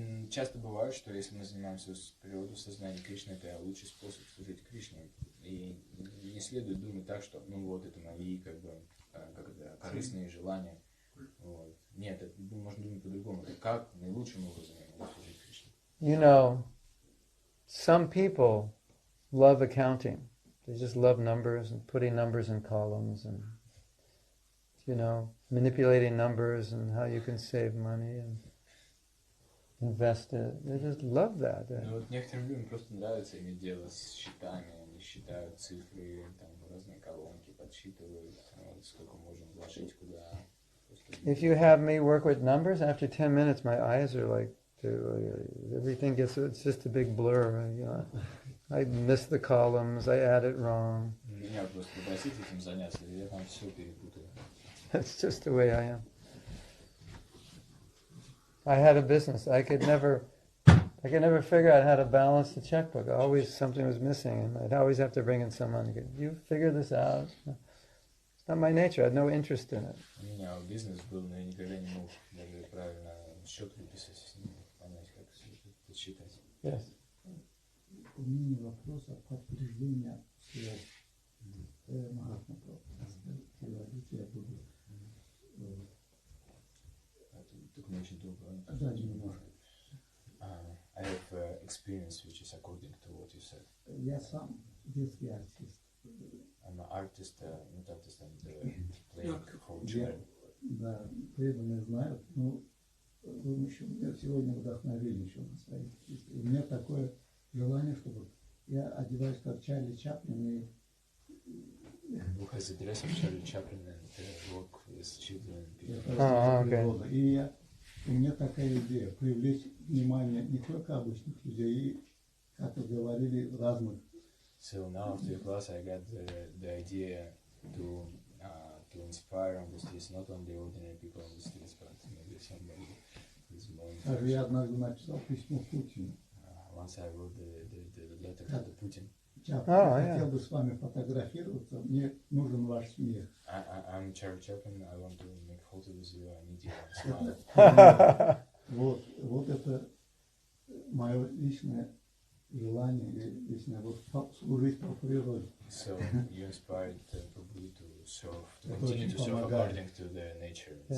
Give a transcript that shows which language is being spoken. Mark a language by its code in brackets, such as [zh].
[ru] Часто бывает, что если мы занимаемся природой сознания Кришны, это лучший способ служить Кришне. И не следует думать так, что ну вот это мои как бы корыстные желания. Вот. Нет, это можно думать по-другому. Это как наилучшим образом я могу служить Кришне. [en] You know, some people love accounting. They just love numbers and putting numbers in columns and, you know, manipulating numbers and how you can save money and invest it. They just love that. [ru] Ну, вот некоторым людям просто нравится иметь дело с счетами. Они считают цифры, там, разные колонки, подсчитывают, вот, сколько можно вложить, куда. [en] If you have me work with numbers, after 10 minutes my eyes are like, everything it's just a big blur. You know, I miss the columns, I add it wrong. [ru] Меня просто попросить этим заняться, я там все перепутаю. [en] That's just the way I am. I had a business. I could never figure out how to balance the checkbook. Always something was missing, and I'd always have to bring in someone to go, you figure this out. It's not my nature. I had no interest in it. [ru] У меня бизнес был, но я никогда не мог даже правильно счет выписать, понять, как подсчитать. [en] Yes. [ru] У меня вопрос о подтверждении связи. Махатма дас, я буду. Только не очень долго. Да, немножко. [en] I have experience which is according to what you said. [ru] Я сам детский артист. [en] I'm an artist, not artist, I'm playing for children. [ru] Да, преданные знают. Ну, вы еще меня сегодня вдохновили еще на своих артистов. У меня такое желание, чтобы я одеваюсь как Чарли Чаплин и [en] Who has a dress of Charlie Chaplin and work with children? Okay. [ru] И у меня такая идея привлечь внимание не только обычных людей, и, как вы говорили, разных. [en] So now after the class, I got the idea to inspire on the streets not only ordinary people on the streets, but maybe somebody who's more. [ru] Даже я однажды написал письмо Путину. [en] Once I wrote the letter to Putin. [ru] Хотел бы с вами фотографироваться, мне нужен ваш смех. [en] I'm Charlie Chaplin, I want to make photo with you, I need your smile. [ru] Вот это мое личное желание, личное, вот служить по природе. [en] So you inspired Prabhu to serve, to continue to serve according to the nature.